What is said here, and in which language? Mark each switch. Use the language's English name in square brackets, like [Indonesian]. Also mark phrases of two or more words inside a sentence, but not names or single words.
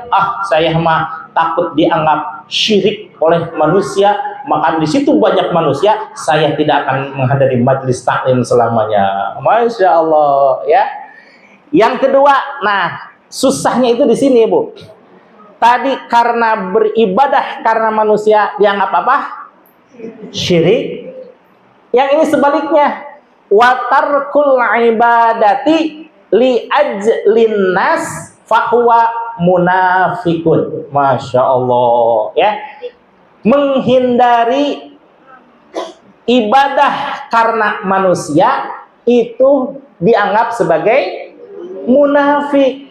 [Indonesian] Saya mah takut dianggap syirik oleh manusia, maka di situ banyak manusia, saya tidak akan menghadiri majelis taklim selamanya. [Arabic] ما شاء الله [Indonesian] ya. Yang kedua, susahnya itu di sini ibu. Tadi karena beribadah karena manusia dianggap apa? Syirik. Yang ini sebaliknya, [Arabic] وترك العبادة لأجل الناس فهو منافق. ما شاء الله [Indonesian] ya. Menghindari ibadah karena manusia itu dianggap sebagai munafik.